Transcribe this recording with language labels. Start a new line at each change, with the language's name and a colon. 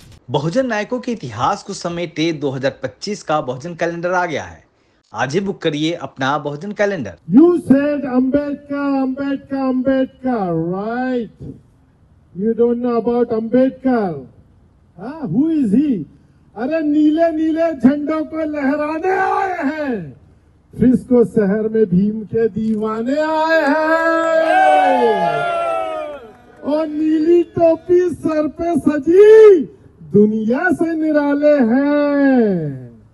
Hindi: बहुजन नायकों के इतिहास को समेटे 2025 का बहुजन कैलेंडर आ गया है। आज ही बुक करिए अपना बहुजन calendar.
English: You said Ambedkar, Ambedkar, Ambedkar, right? You don't know about Ambedkar. Who is he?
Hindi: अरे नीले नीले झंडों को लहराने आए हैं, फ्रिस्को शहर में भीम के दीवाने आए हैं, और नीली टोपी सर पे सजी दुनिया से निराले हैं।